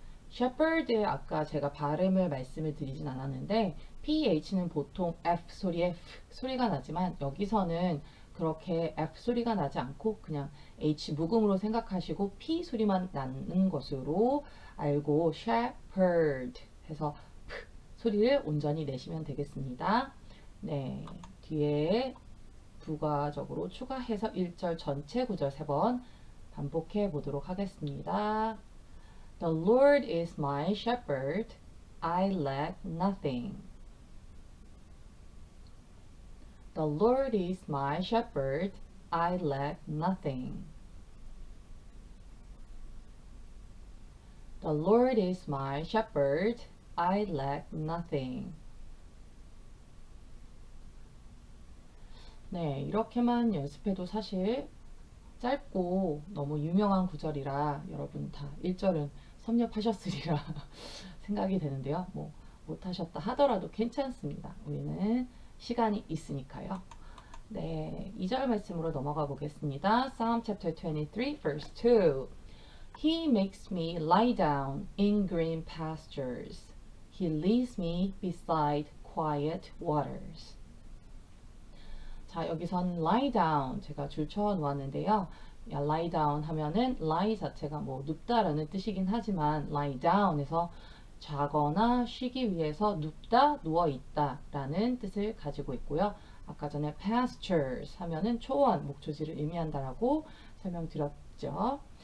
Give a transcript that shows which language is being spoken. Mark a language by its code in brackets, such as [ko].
[ko] shepherd 아까 제가 발음을 말씀을 드리진 않았는데 PH는 보통 F 소리에 F 소리가 나지만 여기서는 그렇게 F 소리가 나지 않고 그냥 H 묵음으로 생각하시고 P 소리만 나는 것으로 알고 shepherd 해서 P 소리를 온전히 내시면 되겠습니다. 뒤에 부가적으로 추가해서 1절 전체 구절 3번 반복해 보도록 하겠습니다. [en] The Lord is my shepherd, I lack nothing. The Lord is my shepherd. I lack nothing. The Lord is my shepherd. I lack nothing. [ko] 네, 이렇게만 연습해도 사실 짧고 너무 유명한 구절이라 여러분 다 1절은 섭렵하셨으리라 생각이 되는데요. 뭐 못하셨다 하더라도 괜찮습니다. 우리는 시간이 있으니까요. 네, 2절 말씀으로 넘어가 보겠습니다. [en] Psalm chapter 23 verse 2. He makes me lie down in green pastures. He leads me beside quiet waters. [ko] 자, 여기선 lie down 제가 줄쳐 놓았는데요. lie down 하면은 lie 자체가 뭐 눕다라는 뜻이긴 하지만 lie down에서 자거나 쉬기 위해서 눕다, 누워 있다라는 뜻을 가지고 있고요. 아까 전에 pastures 하면은 초원, 목초지를 의미한다라고 설명드렸죠.